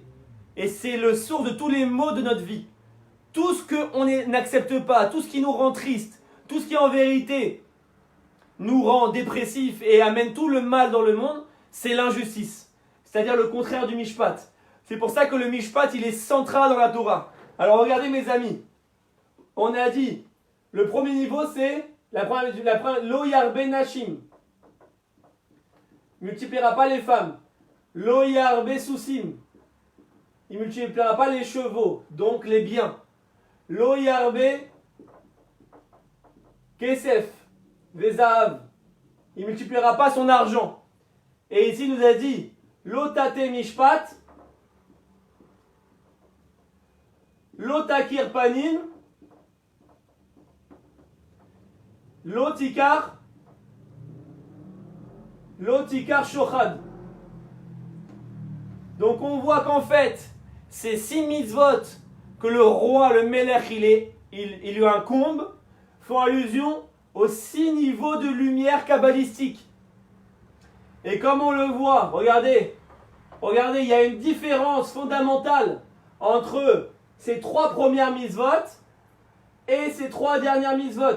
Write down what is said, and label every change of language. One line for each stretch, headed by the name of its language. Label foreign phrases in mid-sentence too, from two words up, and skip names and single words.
French: Et c'est le source de tous les maux de notre vie. Tout ce qu'on n'accepte pas, tout ce qui nous rend triste, tout ce qui en vérité nous rend dépressifs et amène tout le mal dans le monde, c'est l'injustice. C'est-à-dire le contraire du mishpat. C'est pour ça que le mishpat, il est central dans la Torah. Alors regardez mes amis, on a dit, le premier niveau c'est
Hebrew: לא ירבה נשים.
French: Il ne multipliera pas les femmes.
Hebrew: לא ירבה סוסים.
French: Il ne multipliera pas les chevaux, donc les biens.
Hebrew: לא ירבה כסף. Vezahav.
French: Il ne multipliera pas son argent. Et ici, il nous a dit
Hebrew: לא תטה משפט. לא תכיר פנים. לא תקח שוחד.
French: Donc on voit qu'en fait, ces 6 mitzvot que le roi, le melech, il lui incombe, font allusion aux 6 niveaux de lumière kabbalistique. Et comme on le voit, regardez, il y a une différence fondamentale entre ces 3 premières mitzvot et ces 3 dernières mitzvot.